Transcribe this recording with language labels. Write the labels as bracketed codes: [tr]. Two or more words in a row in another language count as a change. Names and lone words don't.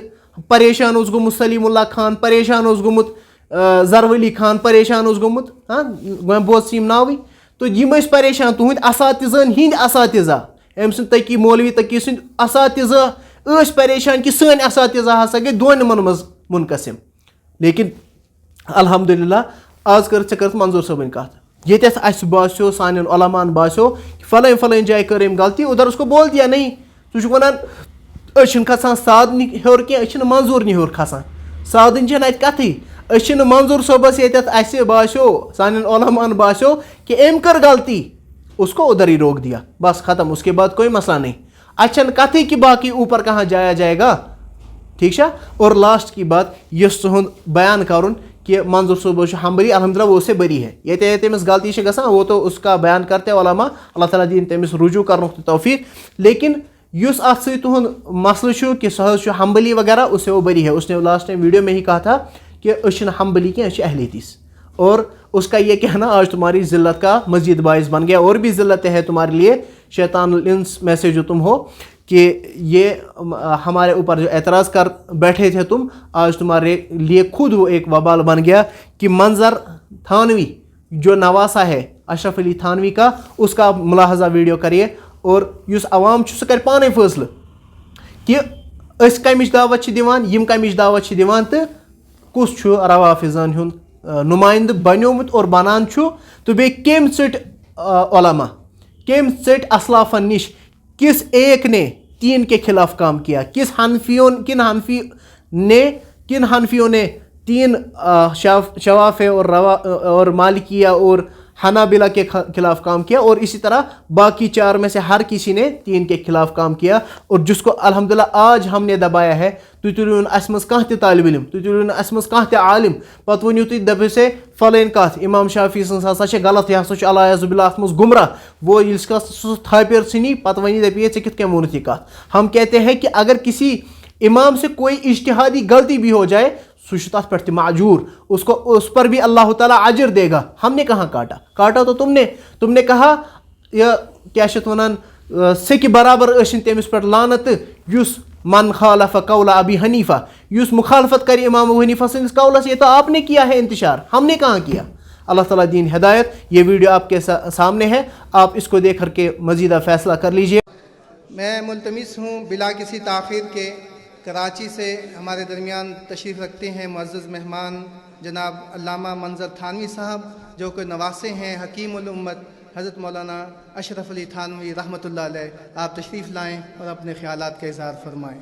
[ks] پریشان اوس گوٚمُت سلیٖم اللہ خان پریشان اوس گوٚمُت ظرف علی خان پریشان اوس گوٚمُت وۄنۍ بوز ژٕ یِم ناوٕے تہٕ یِم ٲسۍ پریشان تُہٕنٛدۍ اساتِذن ہِنٛدۍ اساتِذہ أمۍ سٕنٛدۍ تقی مولوی تقی سٕنٛدۍ اساتِذہ ٲسۍ پریشان کہِ سٲنۍ اساتِذہ ہسا گٔے دۄن یِمن منٛز مُنقسم لیکن الحمدللہ آز کٔرٕتھ ژےٚ کٔرٕتھ منظور صٲبٕنۍ کتھ ییٚتٮ۪تھ اَسہِ باسیو سانٮ۪ن علماہن باسیو فلٲنۍ جایہِ کٔر أمۍ غلطی [ur] ادھر اس کو بول دیا [ks] نہیں ژٕ چھُکھ ونان أشن کھسان سادنہِ ہیوٚر کینٛہہ أسۍ چھِنہٕ منظوٗرنہِ ہیوٚر کھسان سادٕنۍ چھَنہٕ اَتہِ کَتھٕے أسۍ چھِنہٕ منظوٗر صٲبَس ییٚتٮ۪تھ اَسہِ باسیو سانٮ۪ن علماہَن باسیو کہ أمۍ کٔر غلطی [ur] اس کو ادھر ہی روک دیا بس ختم اس کے بعد کوئی مسئلہ نہیں [ks] اَتہِ چھَنہٕ کَتھٕے [ur] کہ باقی اوپر کہاں جایا جائے گا [ks] ٹھیک چھا [ur] اور لاسٹ کی بات [ks] یُس تُہُنٛد بیان کَرُن کہ منظور صٲب چھُ حنبلی الحمدللہ [ur] وہ سے بری ہے [ks] ییٚتہِ تٔمِس غلطی چھِ گژھان [ur] وہ تو اس کا بیان کرتے علما [ks] اللہ تعالیٰ دِیِن تٔمِس رجوع کرنُک تہِ توفیق لیکن یُس اَتھ سۭتۍ تُہُنٛد مسلہٕ چھُ کہ سُہ حظ چھُ حنبلی وغیرہ [ur] اس سے وہ بری ہے اس نے لاسٹ ٹائم ویڈیو میں ہی کہا تھا کہ [ks] أسۍ چھِنہٕ حنبلی کینٛہہ أسۍ چھِ اہل حدیث [ur] اور اس کا یہ کہنا آج تمہاری ذلت کا مزید باعث بن گیا اور بھی ذلتیں ہیں تمہارے لیے شیطان الانس میں سے جو تم ہو کہ یہ ہمارے اوپر جو اعتراض کر بیٹھے تھے تم آج تمہارے لیے خود وہ ایک وبال بن گیا کہ منظر تھانوی جو نواسا ہے اشرف علی تھانوی کا اس کا ملاحظہ ویڈیو کریے [ks] اور یُس عوام چھُ سُہ کَرِ پانے فٲصلہٕ کہ أسۍ کَمِچ دعوت چھِ دِوان یِم کَمِچ دعوت چھِ دِوان تہٕ کُس چھُ روافِضن ہُنٛد نُمایندٕ بنیومُت اور بنان چھُ تہٕ بیٚیہِ کٔمۍ ژٔٹۍ علما کٔمۍ ژٔٹۍ اسلافن نِش کس [ur] ایک نے تین کے خلاف کام کیا [ks] کن [ur] حنفیوں نے تین شوافے اور مالکیہ اور حنابلہ کے خلاف کام کیا اور اسی طرح باقی چار میں سے ہر کسی نے تین کے خلاف کام کیا اور جس کو الحمدللہ آج ہم نے دبایا ہے [ks] تُہۍ تُلِو نہٕ اَسہِ منٛز کانٛہہ تہِ طالب علم تُہۍ تُلِو نہٕ اَسہِ منٛز کانٛہہ تہِ عالم پتہٕ ؤنِو تُہۍ دٔپِو سے فلٲنۍ کَتھ اِمام شافی سٕنٛز ہسا چھِ غلط یہِ ہسا چھُ اللہ عزب اللہ اَتھ منٛز گمراہ وہ ییٚلہِ سُہ تھاپیر ژھٕنی پتہٕ وَنہِ دَپہِ ہے ژےٚ کِتھ کٔنۍ ووٚنُتھ یہِ کَتھ [ur] ہم کہتے ہیں کہ اگر کسی امام سے کوئی اجتہادی غلطی بھی ہو جائے سُہ [ks] چھُ تَتھ پٮ۪ٹھ تہِ معجوٗر [ur] اس پر بھی اللہ تعالیٰ اجر دے گا ہم نے کہاں کاٹا تو تم نے کہا یہ کیا [ks] چھِ اَتھ وَنان سیٚکہِ برابر ٲسِن تٔمِس پٮ۪ٹھ لانت تہٕ یُس [ar] من خالف قول ابی حنیفہ [ks] یُس مخالفت کرے امام ابو حنیفہ سٕنٛدِس قولس [ur] یہ تو آپ نے کیا ہے انتشار ہم نے کہاں کیا اللہ تعالیٰ دین ہدایت یہ ویڈیو آپ کے سامنے ہے آپ اس کو دیکھ کر کے مزیدہ فیصلہ کر لیجئے میں ملتمس ہوں بلا کسی تاخیر کے کراچی سے ہمارے درمیان تشریف رکھتے ہیں معزز مہمان جناب علامہ منظر تھانوی صاحب جو کہ نواسے ہیں حکیم الامت حضرت مولانا اشرف علی تھانوی رحمۃ اللہ علیہ آپ تشریف لائیں اور اپنے خیالات کا اظہار فرمائیں